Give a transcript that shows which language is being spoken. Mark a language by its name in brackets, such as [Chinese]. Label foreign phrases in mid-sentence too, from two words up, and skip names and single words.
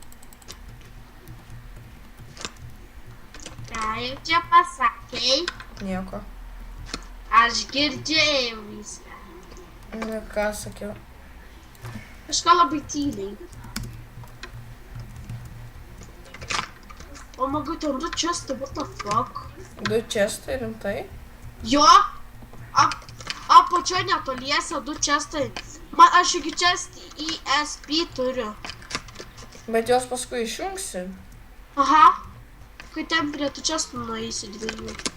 [Lithuanian] Ką jau čia pasakei? Nieko. Aš girdėjau viską. Ką sakiau? Kažką labai tyliai. O, maga, ten 2 čestai, [English] what the fuck? [Lithuanian] 2 čestai, rimtai? Jo, apačioje netoliese 2 čestai. Aš iki čest ESP turiu. Bet jos paskui išjungsi. Aha, kai ten prie tų čestų nueisi 2.